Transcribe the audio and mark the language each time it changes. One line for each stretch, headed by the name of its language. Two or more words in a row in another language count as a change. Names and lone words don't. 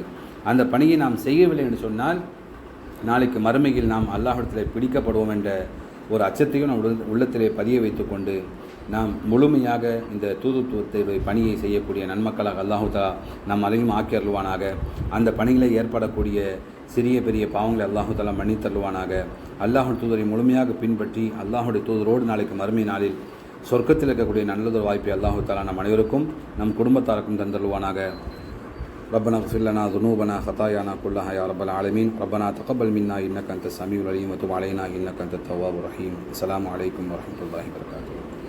Tamil: அந்த பணியை நாம் செய்யவில்லை என்று சொன்னால் நாளைக்கு மறுமையில் நாம் அல்லாஹ்விடத்தில் பிடிக்கப்படுவோம் என்ற ஒரு அச்சத்தையும் நம் உள்ளத்திலே பதிய வைத்துக்கொண்டு நாம் முழுமையாக இந்த தூதுத்துவத்தை பணியை செய்யக்கூடிய நன்மக்களாக அல்லாஹ் தஆலா நம் அனைவரையும் ஆக்கி அருள்வானாக. அந்த பணிகளை ஏற்படக்கூடிய சிறிய பெரிய பாவங்களை அல்லாஹ் தஆலா மன்னித்தருள்வானாக. அல்லாஹ்வுடைய தூதரை முழுமையாக பின்பற்றி அல்லாஹ்வுடைய தூதரோடு நாளைக்கு மறுமை நாளில் சொர்க்கத்தில் இருக்கக்கூடிய நல்லதொரு வாய்ப்பை அல்லாஹ் தஆலா நம் அனைவருக்கும் நம் குடும்பத்தாருக்கும் தந்தருள்வானாக.
Arabic: ربنا اغفر لنا ذنوبنا خطايانا كلها يا رب العالمين. ربنا تقبل منا إنك أنت السميع العليم وتب علينا إنك أنت التواب الرحيم. السلام عليكم ورحمة الله وبركاته.